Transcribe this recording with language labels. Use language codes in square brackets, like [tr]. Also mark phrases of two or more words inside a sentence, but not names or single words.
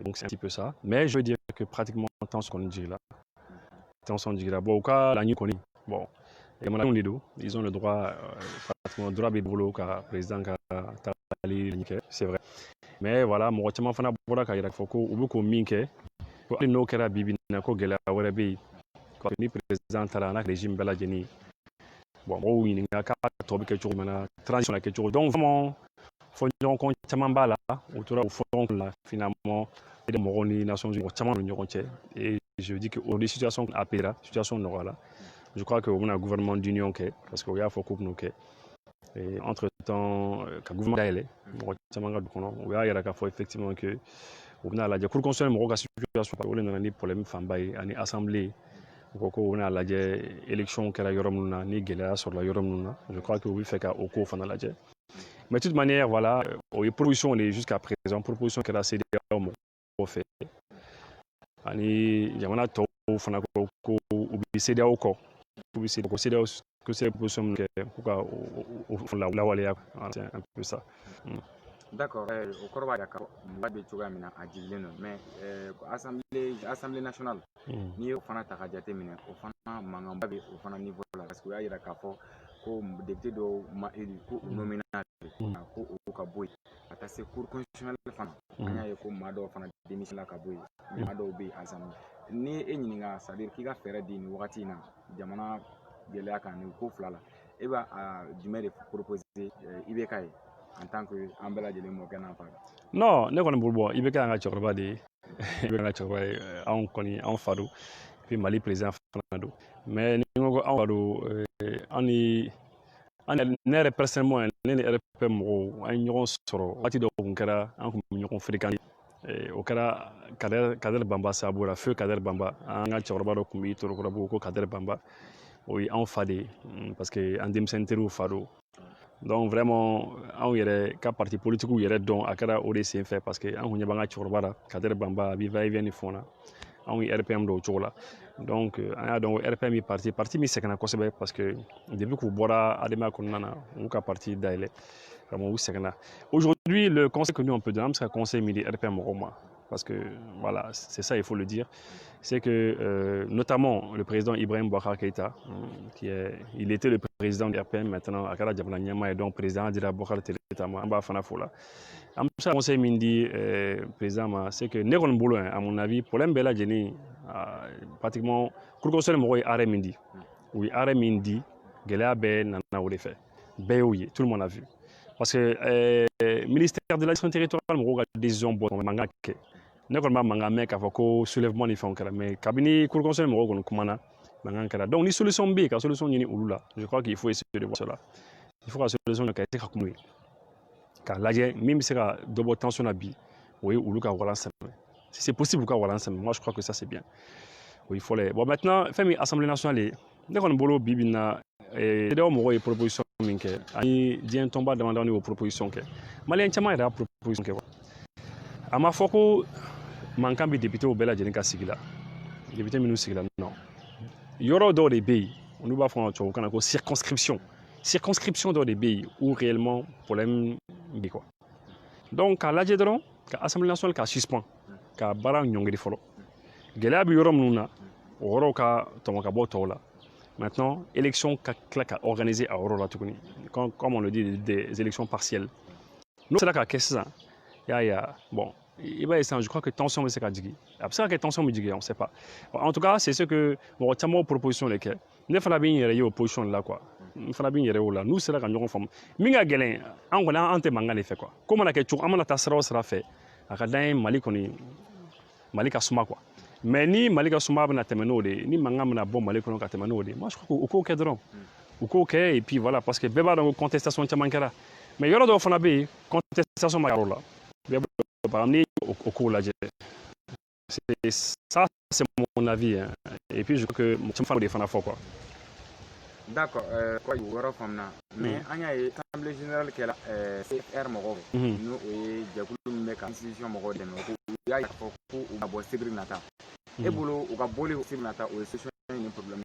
[fr] Donc c'est un petit peu ça, mais je veux dire que pratiquement [bm] tension kɔni jiginna. Bon, u ka laɲini kɔni, bon, jamanadenw de don, [fr] ils ont le droit, pratiquement droit [bm] bɛ bolo ka président ka [fr] c'est vrai. Mais voilà, [bm] mɔgɔ caman fana bɔra ka yira fɔ ko u bɛ k'o min kɛ, ko hali n'o kɛra bi na ko gɛlɛya wɛrɛ bɛ yen, ni président taara n'a ka régime bɛɛ lajɛlen. Bon, mɔgɔw ɲininka k'a tɔ bɛ kɛ cogo min na, transition na kɛ cogo. [fr] Donc vraiment [bm] fɔ ɲɔgɔn caman b'a la, u tora o fɔ ɲɔgɔn la finalement mɔgɔw ni Nations Unies caman ni ɲɔgɔn cɛ. [fr] Et je dis que o situation apaisera, situation nɔgɔyara. Je crois que [bm] o bɛna [fr] gouvernement d'union [bm] kɛ, [fr] parce que [bm] o y'a fɔ k'u bɛn'o kɛ. [fr] Et entre-temps, [bm] ka gouvernement dayɛlɛ, mɔgɔ caman ka du kɔnɔ, o y'a yira k'a fɔ [fr] effectivement que [bm] u bɛna lajɛ [fr] pour constituer [bm] mɔgɔw ka situation, o de nana ni problème fanba ye ani assemblée. U ko k'u bɛna lajɛ élection kɛra yɔrɔ minnu na, ni gɛlɛya sɔrɔla yɔrɔ minnu na. [fr] Je crois que [bm] u bɛ fɛ ka o ko fana lajɛ. [fr] Mais de toute manière, voilà, [bm] o ye [fr] proposition de jusqu'à présent, [bm] proposition kɛra CEDEAO mɔgɔw fɛ. Ani jamana tɔw fana ko u bɛ CEDEAO kɔ, u bɛ CEDEAO [fr] que c'est [bm] proposition kɛ k'u ka o lawaleya, [fr] c'est un peu ça. D'accord, [bm] o kɔrɔ b'a jira k'a fɔ mɔgɔ bɛ cogoya min na a jigilen don, mais [fr] assemblée nationale [bm] n'i y'o fana ta ka jate minɛ, o fana mankanba bɛ o fana niveau la, parce que o y'a jira k'a fɔ ko député dɔw ma élu ko u nominal ko o ka bɔ yen ka taa se [fr] cour constitutionnelle [bm] fana, an y'a ye ko maa dɔw fana démissionné ka bɔ yen, maa dɔw bɛ yen assemblée. Ni e ɲininka [fr] c'est à dire [bm] k'i ka fɛɛrɛ di nin wagati in na jamana gɛlɛya kan nin ko fila la, e b'a jumɛn de proposer IBK ye [fr] en tant que [bm] an bɛɛ lajɛlen mɔkɛ n'a fa? [fr] Non, [bm] ne kɔni bolo bɔ IBK y'an ka cɛkɔrɔba de ye, IBK y'an ka cɛkɔrɔba ye, anw fa don, puis Mali président fana don. Mais ni n ko anw fa don, ne yɛrɛ personnellement ne ni RP mɔgɔw an ye ɲɔgɔn sɔrɔ waati dɔw kun kɛra an kun bɛ ɲɔgɔn fréquenter. O kɛra Kadɛri Banba sababu la, feu Kadɛri Banba, an ka cɛkɔrɔba dɔ kun bɛ Torokɔrɔbugu ko Kadɛri Banba, o ye anw fa de ye, parce que an denmisɛnnin teriw fa don. [fr] Donc vraiment [bm] anw yɛrɛ ka [fr] parti politique [bm] yɛrɛ dɔn a kɛra o de sen fɛ parce que an kun ɲɛ b'an ka cɛkɔrɔba la Kadɛri Banba a bɛ [fr] va et vient [bm] ni fɛnw na anw ye RPM dɔn o cogo la donc an y'a dɔn ko RPM ye parti min sɛgɛnna kosɛbɛ [fr] parce que depuis [bm] k'u bɔra adamaya kɔnɔna na u y'u ka parti dayɛlɛ vraiment u sɛgɛnna. [fr] Aujourd'hui le conseil que nous on peut donner [bm] an bɛ se ka conseil min di RPM mɔgɔw ma [fr] parce que voilà c'est ça il faut le dire, c'est que notamment le président Ibrahim Boubacar Keïta, il était le président de RPM, maintenant [bm] à kɛra jamana ɲɛmaa ye donc président dira Boubacar Keïta ma an b'a fana fo la. An bɛ se ka conseil min di président ma [fr] c'est que [bm] ne kɔni bolo [fr] à mon avis [bm] problème bɛɛ lajɛlen pratiquement cour constitutionnelle mɔgɔw ye arrêt min di u ye arrêt min di gɛlɛya bɛɛ nana o de fɛ bɛɛ y'o ye tout [fr] le monde a vu parce que ministère de l'administration territoriale [bm] mɔgɔw ka décision bɔ mankan kɛ ne kɔni b'a mankan mɛn k'a fɔ ko soulèvement ni fɛnw kɛra mais kabini [fr] cour constitutionnelle [bm] mɔgɔw kɔni kumana mankan kɛra donc ni solution bɛ yen ka solution ɲini olu la [fr] je crois qu'il faut essayer de voir cela il faut [bm] ka solution ɲini ka essayer ka kuma k'a lajɛ min bɛ se ka dɔ bɔ tension na bi o ye olu ka walan sɛmɛ [fr] si c'est possible [bm] u ka walan sɛmɛ [fr] moi je crois que ça c'est bien [bm] o ye fɔlɔ ye [fr] bon maintenant [bm] fɛn min [fr] assemblée nationale [bm] ye ne kɔni bolo bi bi in na CEDEAO mɔgɔw ye proposition min kɛ ani diɲɛ tɔnba damadɔ y'o proposition kɛ maliyɛn caman yɛrɛ y'a proposition kɛ a ma fɔ ko mankan bɛ député bɛɛ lajɛlen ka sigi la député minnu sigila non yɔrɔ dɔw de bɛ yen olu b'a fɔ tubabukan na ko circonscription dɔw de bɛ yen [fr] où réellement [bm] problème bɛ quoi donc k'a lajɛ dɔrɔn ka assemblée nationale ka suspend ka baara ɲɔngiri fɔlɔ gɛlɛya bɛ yɔrɔ minnu na o yɔrɔw ka tɔmɔ ka bɔ tɔw la maintenant élection ka tila ka organiser a yɔrɔ la tuguni [fr] comme on le dit des élections partielles [bm] n'o sera ka kɛ sisan y'a ye bon i b'a ye sisan [fr] je crois que [bm] tension bɛ se ka jigin a bɛ se ka kɛ tension bɛ jigin [fr] on sait pas en tout cas c'est ce que [bm] mɔgɔ caman proposition de kɛ ne fana bɛ n yɛrɛ ye o [fr] position de la quoi [bm] n fana bɛ n yɛrɛ o la n'u sera ka ɲɔgɔn faamu min ka gɛlɛn an kɔni an tɛ mankan de fɛ quoi ko mana kɛ cogo an mana taa sira o sira fɛ a ka d'an ye Mali kɔni Mali ka suma quoi mais ni Mali ka suma bɛna tɛmɛ n'o de ye ni mankan bɛna bɔ Mali kɔnɔ ka tɛmɛ n'o de ye [fr] moi je crois que [bm] u k'o kɛ dɔrɔn u k'o kɛ [fr] et puis voilà parce que [bm] bɛɛ b'a dɔn ko contestation caman kɛra mais yɔrɔ dɔw fana bɛ yen contestation ma kɛ yɔrɔ la bɛɛ b'a dɔn ni o k'o lajɛ [fr] ça c'est mon avis hein. Et puis je crois que mon caman de fana fɔ quoi. D'accord quoi [bm] o yɔrɔ faamuna mais an y'a ye [fr] assemblée générale [bm] kɛra CFR mɔgɔw n'o ye jɛkulu min bɛ ka institution mɔgɔw dɛmɛ ko u y'a fɔ ko u ka bɔ sibiri nata e bolo u ka bɔli sibiri nata o ye solution ni problème